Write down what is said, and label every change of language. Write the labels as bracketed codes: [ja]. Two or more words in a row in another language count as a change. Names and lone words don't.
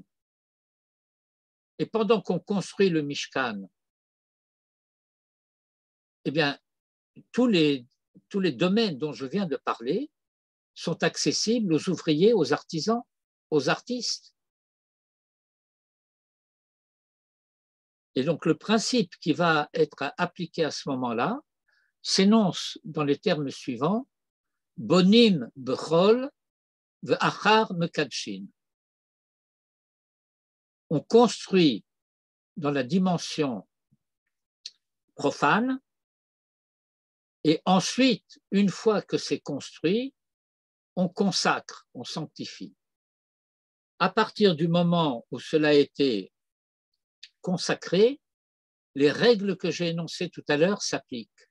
[fr] Et pendant qu'on construit le Mishkan, eh bien, tous les domaines dont je viens de parler sont accessibles aux ouvriers, aux artisans, aux artistes. Et donc, le principe qui va être appliqué à ce moment-là s'énonce dans les termes suivants: [he] בונים בחול ואחר מקדשין. [fr] On construit dans la dimension profane, et ensuite, une fois que c'est construit, on consacre, on sanctifie. À partir du moment où cela a été consacré, les règles que j'ai énoncées tout à l'heure s'appliquent.